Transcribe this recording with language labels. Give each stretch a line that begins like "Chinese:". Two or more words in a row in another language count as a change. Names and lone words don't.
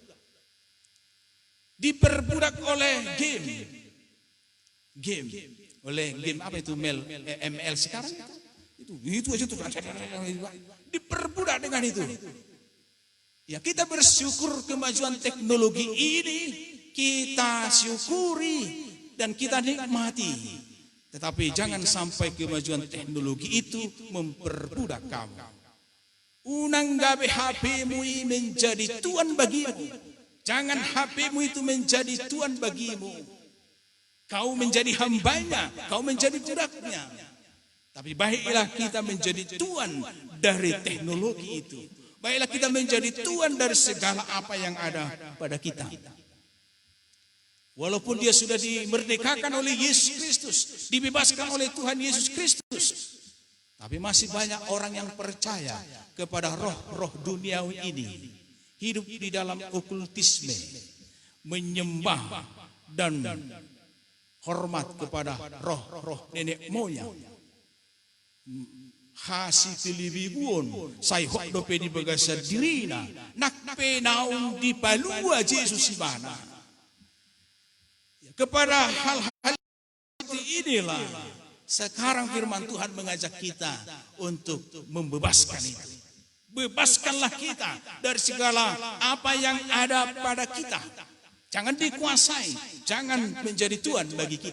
Indonesian: Diperbudak oleh game, oleh game apa itu ML sekarang itu aja tuh diperbudak dengan itu. Ya, kita bersyukur kemajuan teknologi ini, kita syukuri dan kita nikmati. Tetapi jangan sampai kemajuan teknologi itu memperbudak kamu.
Batak Toba: Unang gabe
Indonesian: HP-mu menjadi tuan bagimu. Jangan HP-mu itu menjadi tuan bagimu. Kau menjadi hambanya, kau menjadi budaknya. Tapi baiklah kita menjadi tuan dari teknologi itu. Baiklah kita menjadi tuan dari segala apa yang ada pada kita. Walaupun dia sudah dimerdekakan oleh Yesus Kristus, dibebaskan oleh Tuhan Yesus Kristus, tapi masih banyak orang yang percaya kepada roh-roh duniawi ini. Hidup di dalam okultisme, menyembah dan hormat kepada roh-roh nenek moyang.
Batak Toba: Hasi pilibibuon, say hok dope di bagasa dirina, nakpe naung di palua Yesus ibana.
Indonesian: Kepada hal-hal seperti inilah sekarang firman Tuhan mengajak kita untuk membebaskan itu. Bebaskanlah kita dari segala apa yang ada pada kita. Jangan dikuasai, jangan menjadi tuan bagi kita.